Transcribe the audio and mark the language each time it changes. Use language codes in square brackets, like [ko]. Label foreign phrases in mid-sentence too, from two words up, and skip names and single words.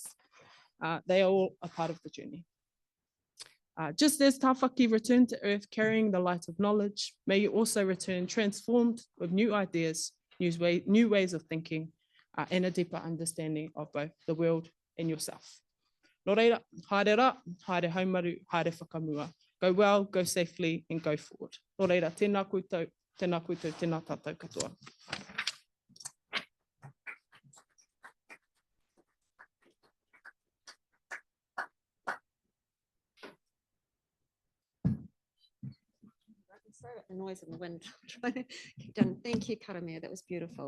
[en] They are all a part of the journey. Just as Tāwhaki returned to earth carrying the light of knowledge, may you also return transformed with new ideas, new ways of thinking, and a deeper understanding of both the world and yourself. [mi] Nō reira, haere rā, haere haumaru, haere whakamua. [en] Go well, go safely, and go forward. [mi] Nō reira, tēnā koutou, tēnā tātou katoa. [en] Sorry about the noise of the wind. Thank you, Karamea. That was beautiful.